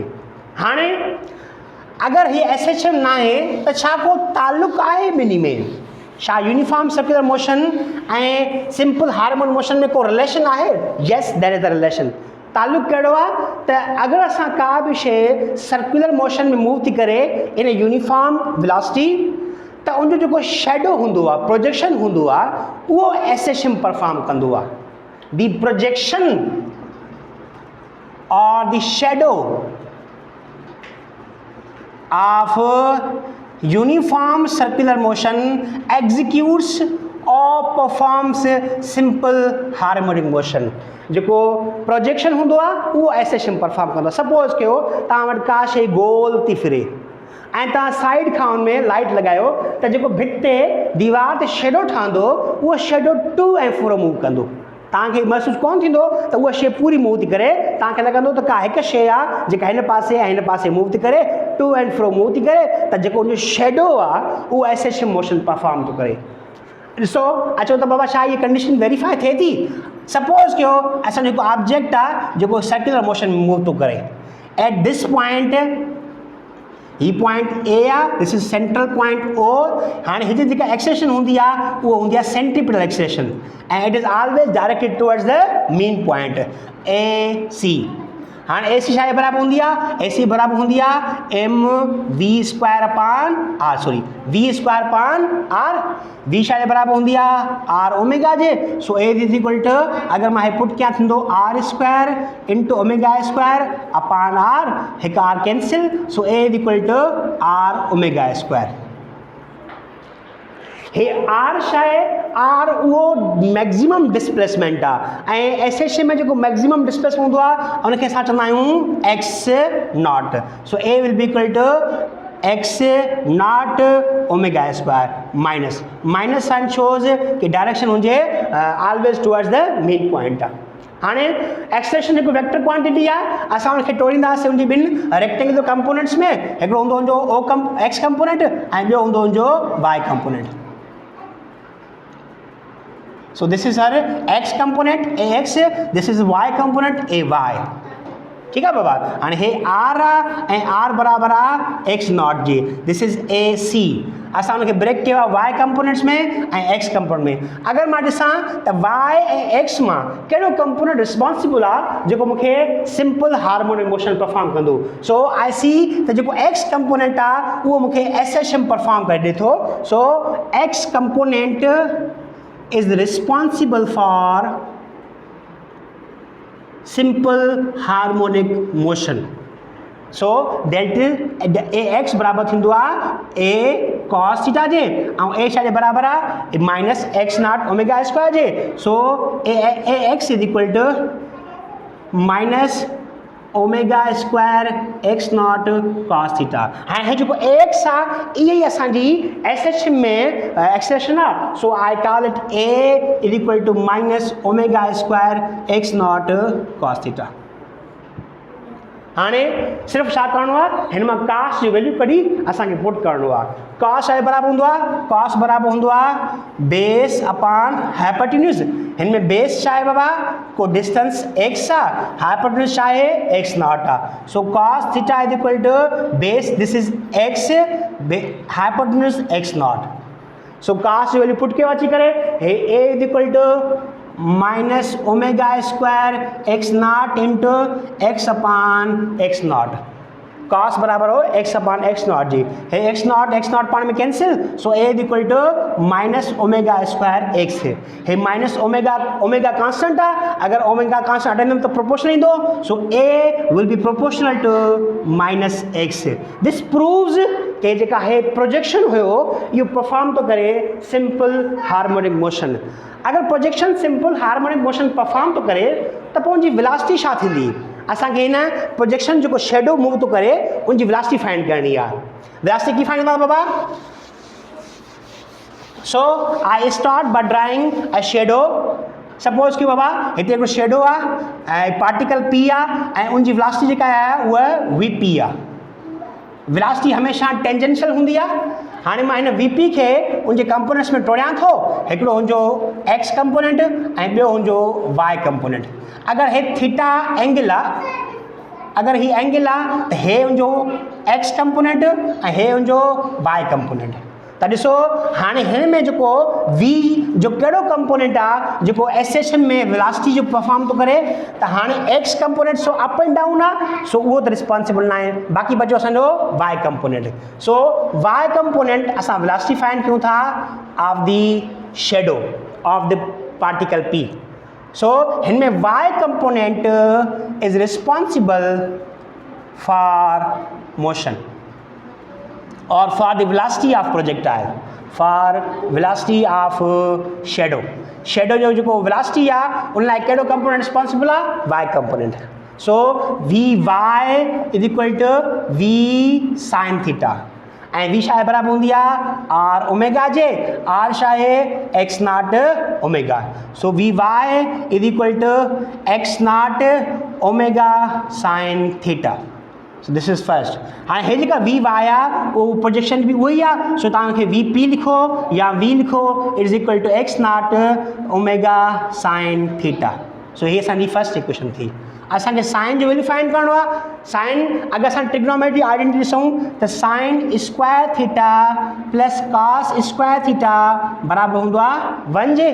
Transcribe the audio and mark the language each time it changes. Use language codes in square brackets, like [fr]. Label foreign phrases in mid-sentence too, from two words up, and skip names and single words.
[sd] हाँ अगर ये एसेशिव ना है तो छा को ताल्लुक आहे बिनी में? छा [en] uniform circular motion and simple harmonic motion [sd] में को रिलेशन आहे? [en] yes there is a relation. [sd] ताल्लुक कहिड़ो आहे त अगर असां का भी शइ [en] circular motion [sd] में मूव थी करे [en] in uniform velocity [sd] तो उनजो जेको शेडो होंदो आहे, प्रोजेक्शन होंदो आहे, वो एसेशिव परफॉर्म कंदो आहे। [en] the projection or the shadow of uniform circular motion executes or performs simple harmonic motion. [sd] जो प्रोजेक्शन होंदो आहे वो एसेशिव परफॉर्म कंदो। सपोज कयो तव्हां वटि का शइ गोल थी फिरे ऐं तव्हां साइड खां उन में लाइट लगायो तो जो भित ते दीवार ते शेडो ठहंदो वो शेडो [en] to and fro [sd] मूव कंदो। तव्हांखे महसूस कोन थींदो त उहा शइ पूरी मूव थी करे। तव्हांखे लॻंदो त का हिकु शइ आहे जेका हिन पासे ऐं हिन पासे मूव थी करे, [en] to and fro [sd] मूव थी करे, त जेको उनजो शेडो आहे उहो [en] SHM motion perform [sd] थो करे। ॾिसो अचो त बाबा छा ये [en] condition verify [sd] थिए थी? सपोज कयो असांजो हिकु ऑब्जेक्ट आहे जेको [en] circular motion [sd] में मूव थो करे। [en] at this point ही point A आहे, this is central point O। [sd] हाँ हिते जेका एक्सेलेरेशन होंदी आहे [en] वो होंदी आहे centripetal acceleration and it is always directed towards the mean point AC. [sd] हाँ ए सी छा बराबर होंदी आहे? ए सी बराबर होंदी आहे [en] m v square upon r, sorry v square upon r. [sd] वी छा बराबर होंदी आहे? आर ओमेगा जे। [en] so a is equal to [sd] अगर मां [en] पुट [sd] क्या थींदो [en] r square into omega square upon r, हिकु r cancel। so a is equal to r omega square. [sd] हे आर छा आहे? आर वो [en] maximum displacement [sd] आहे ऐं एसेशिव में जो [en] maximum displacement [sd] होंदो आहे उनखे असां चवंदा आहियूं [en] x naught. so a will be equal to x naught omega square minus minus sign shows कि direction हुजे always towards the mean point आहे। [hi] हाँ एक्सेलेरेशन एक [en] vector quantity [hi] है। [sd] असां उनखे टोड़ींदासीं उनजी ॿिनि [en] rectangular components [sd] में। हिकिड़ो हूंदो हुनजो [en] OX component [sd] ऐं ॿियो हूंदो हुनजो [en] y component. So this is our x component ax, this is y component ay। [hi] ठीक है [sd] बाबा। और हे r ऐं r बराबर आ x नॉट जी। [en] this is AC. [sd] असां उनखे ब्रेक कयो आहे [en] y components [sd] में ऐं [en] x component [sd] में। अगर मां ॾिसां त y ऐं x मां कहिड़ो कंपोनेंट रिस्पॉन्सिबल आहे जेको मूंखे [en] simple harmonic motion [sd] परफॉर्म कंदो। [en] so I see [sd] त जेको [en] x component [sd] आहे उहो मूंखे एसेशिव परफॉर्म करे ॾिए थो। [en] so x component is responsible for simple harmonic motion। So delta ax [sd] बराबर थींदो आहे [en] a cos theta [sd] जे ऐं a छा जे बराबर आहे [en] minus x naught omega square [sd] जे। [en] so ax is equal to minus omega square x naught cos theta. [sd] हाँ है जो एक्स आहे ये असांजी एसेशिव में एक्सेलेरेशन आहे। [en] so I call it a is equal to minus omega square x naught cos theta. [sd] हाँ सिर्फ छा करणो आहे हिन मां कास जी वैल्यू कढी असांखे पुट करणो आहे। कॉस आहे बराबर हूंदो आहे, कॉस बराबर हूंदो आहे [en] base upon hypotenuse. [sd] हिन में बेस छा आहे बाबा को डिस्टेंस एक्स आहे, हाइपोटेन्यूज छा आहे [en] x naught [sd] आहे। [en] so cos theta is equal to base this is x hypotenuse x naught. so cos जी value put [sd] कयो अची करे हे [en] a is equal to minus omega square x naught into x upon x naught. [sd] कॉस बराबर हो [en] x upon x naught [sd] जी। है [en] x naught [sd] पाण में कैंसिल। [en] so a is equal to minus omega square x है minus omega constant आहे। [sd] अगर ओमेगा कांस्टेंट हटाईंदुमि तो प्रोपोर्शनल ईंदो। [en] so a will be proportional to minus x. this proves [sd] कि जेका है प्रोजेक्शन हुयो इहो परफॉर्म तो करे [en] simple harmonic motion. [sd] अगर प्रोजेक्शन [en] simple harmonic motion [sd] परफॉर्म तो करे तो पोइ उनजी वेलोसिटी छा थींदी? असांखे हिन प्रोजेक्शन जो शेडो मूव तो करे [hi] उनकी वेलोसिटी फाइंड करनी है। [sd] वेलोसिटी की फाइंड कंदा बाबा? [en] so I start by drawing a shadow suppose [sd] कि बाबा हिते हिकिड़ो शेडो आहे ऐं पार्टिकल पी आहे ऐं उनजी वेलोसिटी जेका आहे उहा वी पी आहे। वेलोसिटी हमेशह टेंजेंशियल हूंदी आहे। हाणे मां हिन वी पी खे उनजे कंपोनेंट्स में टोड़ियां थो, हिकिड़ो हुनजो [en] x component [sd] ऐं ॿियो हुनजो [en] y component. [sd] अगरि हे [en] theta angle [sd] आहे, अगरि ही एंगल आहे त हे हुनजो [en] x component [sd] ऐं हे हुनजो [en] y component. [sd] त ॾिसो हाणे हिन में जेको वी जो कहिड़ो कंपोनेंट आहे जेको एसेशन में वेलोसिटी जो परफॉर्म थो करे, त हाणे [en] x component so up and down [sd] आहे, सो उहो त रिस्पॉन्सिबल न आहे। बाक़ी बचो असांजो वाई कंपोनेंट। सो [en] y component [sd] असां वेलोसिटी फाइंड कयूं था [en] of the shadow of the particle P. [sd] सो हिन में [en] y component is responsible for motion or for the velocity of projectile, for velocity of shadow। [sd] shadow जो जेको velocity आहे उन लाइ कहिड़ो कंपोनेंट रिस्पॉन्सिबल आहे? [en] y component. so vy is equal to v sin theta [sd] ऐं v छा आहे बराबरि हूंदी आहे [en] r omega [sd] जे। r छा आहे [en] x naught omega. so vy is equal to x naught omega sin theta. So this is first। [sd] हाँ हे जेका वी वाई आहे वो प्रोजेक्शन भी वही आहे। [en] सो [sd] तव्हांखे वी पी लिखो या वी लिखो [en] is equal to x naught omega sine theta. [sd] सो ये असांजी [en] first equation [sd] थी। असांखे साइन जो वैल्यू फाइंड करणो आहे। साइन अगरि असां [en] trigonometry identity [sd] ॾिसूं त [en] sine square theta plus cos square theta [sd] बराबरि हूंदो आहे 1 जे।